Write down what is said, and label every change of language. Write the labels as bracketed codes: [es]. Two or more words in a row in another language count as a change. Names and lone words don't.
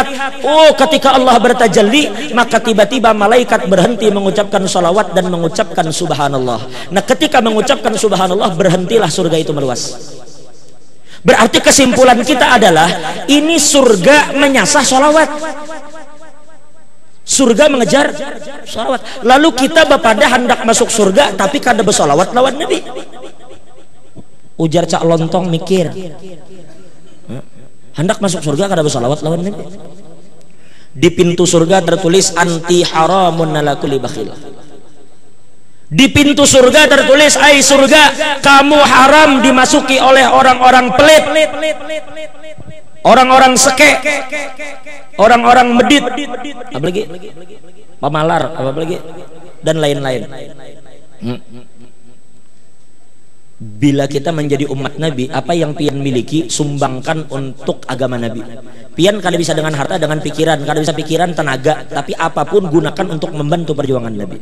[id] Oh, ketika Allah bertajalli, maka tiba-tiba malaikat berhenti mengucapkan salawat dan mengucapkan subhanallah. Nah, ketika mengucapkan subhanallah, berhentilah surga itu meluas. Berarti kesimpulan kita adalah ini surga menyasah sholawat, surga mengejar sholawat. Lalu kita bapada hendak masuk surga tapi kada bersolawat lawan Nabi. Ujar Cak Lontong mikir, hendak masuk surga kada bersolawat lawan Nabi. Di pintu surga tertulis [ar] أنتِ حرامٌ على كلِّ بخيل. [id] Di pintu surga tertulis, ai surga, kamu haram dimasuki oleh orang-orang pelit, orang-orang seke, orang-orang medit, apalagi pamalar, apalagi dan lain-lain. Bila kita menjadi umat Nabi, apa yang pian miliki sumbangkan untuk agama Nabi. Pian kada bisa dengan harta, dengan pikiran, kada bisa pikiran, tenaga, tapi apapun gunakan untuk membantu perjuangan Nabi.